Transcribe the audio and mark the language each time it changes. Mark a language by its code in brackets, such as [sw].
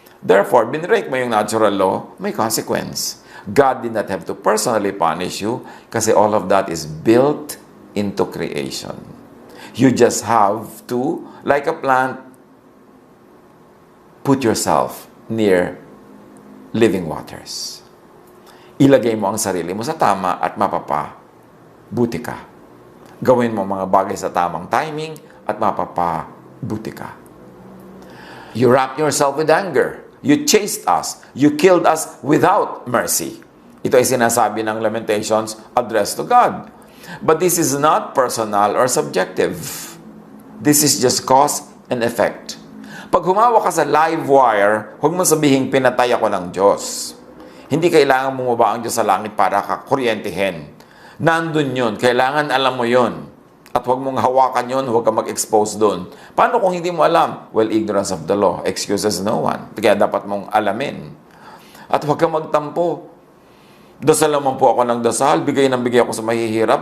[en] Therefore, [tl] binrake mo yung [en] natural law, may consequence. God did not have to personally punish you kasi all of that is built into creation. You just have to, like a plant, put yourself near living waters. [tl] Ilagay mo ang sarili mo sa tama at mapapabuti ka. Gawin mo mga bagay sa tamang timing at mapapabuti ka. [en] You wrapped yourself with anger. You chased us. You killed us without mercy. [tl] Ito ay sinasabi ng [en] Lamentations addressed to God. But this is not personal or subjective. This is just cause and effect. [tl] Pag humawa ka sa live wire, huwag mo sabihin, pinatay ako ng Diyos. Hindi kailangan bumaba ang Diyos sa langit para kakuryentehin. Nandun yun. Kailangan alam mo yun. At huwag mong hawakan yun, huwag ka mag-expose doon. Paano kung hindi mo alam? [en] Well, ignorance of the law excuses no one. [tl] Kaya dapat mong alamin. At huwag ka magtampo. Dasal naman po ako ng dasal, bigay ako sa mahihirap.